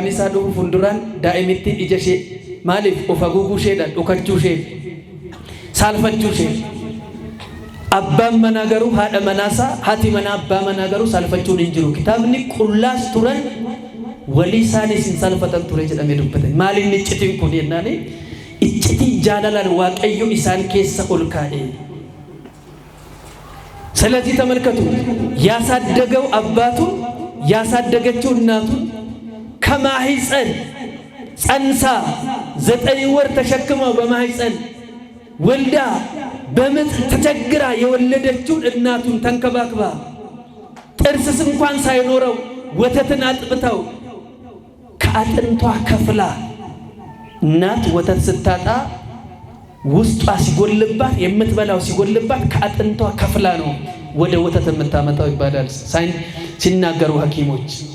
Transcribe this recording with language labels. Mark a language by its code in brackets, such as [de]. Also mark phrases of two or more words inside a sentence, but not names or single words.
[om] isaa dhufu fuulduraan daa'imittiin ija ishee maaliif of haguuguu isheedhaan dhokachuu ishee saalfachuu ishee abbaan manaa garuu haadha manaasaa haati manaa abbaa manaa garuu saalfachuun hin jiru kitaabni qullaas turan walii isaaniis hin saalfatan ture jedhamee dubbatan maaliin iccitiin kun jennaani iccitii jaalalaan waaqayyo isaan keessa ol kaa'e [am] ስለዚህ ተመልከቱ ያሳደገው አባቱ ያሳደገችው እናቱ ከማህፀን ጸንሳ 9 ወር ተሸክመው በማህፀን ወልዳ በምጥ ተቸግራ የወለደችው እናቱን ተንከባክባ ጥርስስ እንኳን ሳይኖረው ወተትን አጥብተው ከአጥንቷ ከፍላ እናት ወተት ስታጣ ውስጧ ሲጎልባት የምትበላው ሲጎልባት ከአጥንቷ ከፍላ ነው ወደ ወተት የምታመጣው ይባላል ሲናገሩ ሐኪሞች